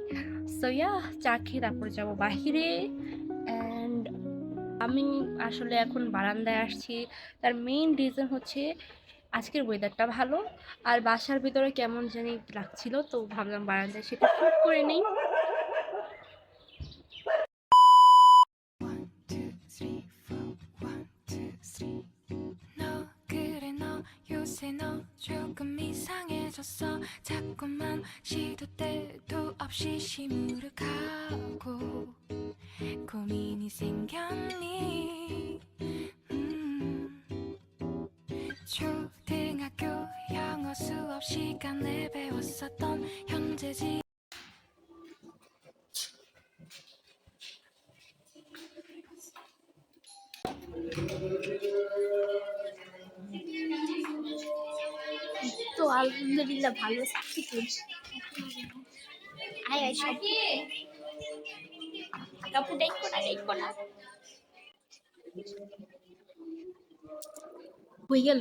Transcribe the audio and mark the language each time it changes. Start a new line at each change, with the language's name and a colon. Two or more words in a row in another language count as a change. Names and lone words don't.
Bangla: সো চা খেয়ে তারপরে যাবো বাহিরে। অ্যান্ড আমি আসলে এখন বারান্দায় আসছি, তার
English: main reason
Bangla: হচ্ছে আজকের ওয়েদারটা ভালো, আর বাসার ভিতরে কেমন জানি লাগছিল, তো ভাবলাম বারান্দায় সেটা শুট করে নেই।
Korean: 요새 너 조금 이상해졌어. 자꾸만 시도 때도 없이 시무룩하고 고민이 생겼니. 초등학교 영어 수업 시간에 배웠었던 현재지.
Bangla: তো আলহামদুলিল্লাহ ভালো থাকি। আয় আয় সব কাপড় দেখো না কই গেল।